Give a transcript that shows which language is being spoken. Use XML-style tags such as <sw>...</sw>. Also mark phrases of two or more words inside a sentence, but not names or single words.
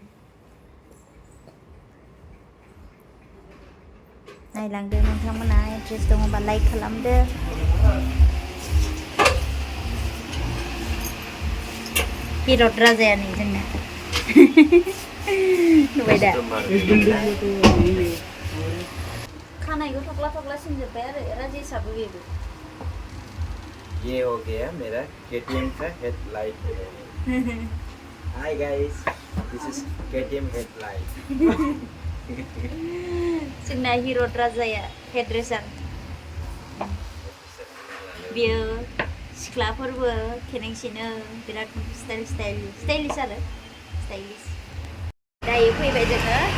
<brx>नायलांदो नोंथांमोना इन्ट्रेस्ट दङबा लाइक खालामदो हिरद राजाया नै जोंना नुबाय दा खानायखौ थख्ला सिनजोब्बाय आरो राजेसाबो बेबो</brx> <hi>ये हो गया मेरा</hi> <en>KTM का headlight hi guys this is KTM headlight</en> <brx>जोंना हिरद राजाया हेड्रेसार बियो सिख्लाफोरबो खेनेंसिनो बिराद स्टाइलिश आरो स्टाइलिश दायो फैबाय जोङो</brx>